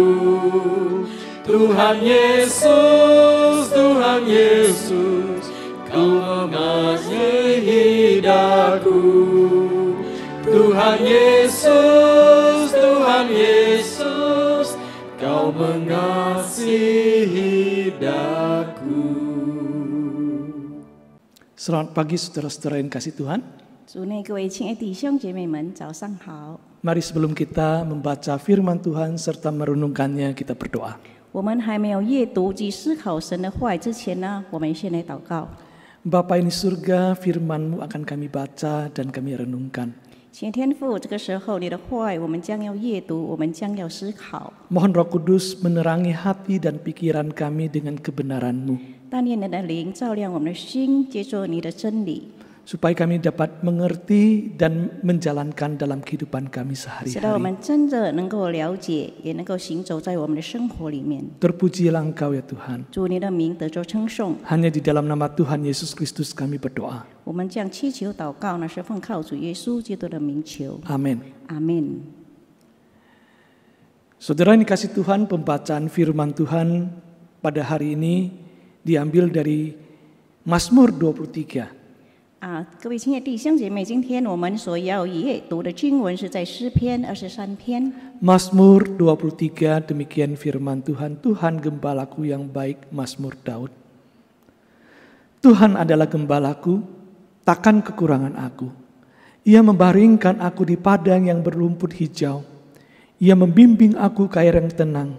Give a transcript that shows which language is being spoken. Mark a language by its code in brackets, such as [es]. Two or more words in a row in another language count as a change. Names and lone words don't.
[id] Tuhan Yesus, Tuhan Yesus, Kau mengasihi daku. Tuhan Yesus, Tuhan Yesus, Kau mengasihi daku. Selamat pagi saudara-saudara yang kasih Tuhan. [zh] 主内各位亲爱的弟兄姐妹们，早上好。 [id] Mari sebelum kita membaca firman Tuhan serta merenungkannya, kita berdoa. [zh] 我们还没有阅读及思考神的话语之前呢，我们先来祷告。 [id] Bapa ini surga, firman-Mu akan kami baca dan kami renungkan. [zh] 请天父，这个时候你的话语我们将要阅读，我们将要思考。 [id] Mohon Roh Kudus menerangi hati dan pikiran kami dengan kebenaran-Mu, [zh] 但愿你的灵照亮我们的心，接受你的真理， [id] supaya kami dapat mengerti dan menjalankan dalam kehidupan kami [zh] 使到我 [id] sehari-hari. [zh] 们真的能够了解，也能够行走在我们的生活里面。 [id] Terpujilah Engkau ya Tuhan. [zh] 主，你的名得着称颂。 [id] Hanya di dalam nama Tuhan Yesus Kristus kami berdoa. [zh] 我们将祈求祷告呢，是奉靠主耶稣基督的名求。 [id] Amin. [zh] 阿门。 [id] Saudara yang dikasih Tuhan, pembacaan firman Tuhan pada hari ini diambil dari Mazmur 23. [zh] 各位亲爱的弟兄姐妹，今天我们所要阅读的经文是在诗篇23篇。 [id] Mazmur 23, demikian firman Tuhan. Tuhan gembalaku yang baik, Mazmur Daud. Tuhan adalah gembalaku, takkan kekurangan aku. Ia membaringkan aku di padang yang berrumput hijau. Ia membimbing aku ke air yang tenang.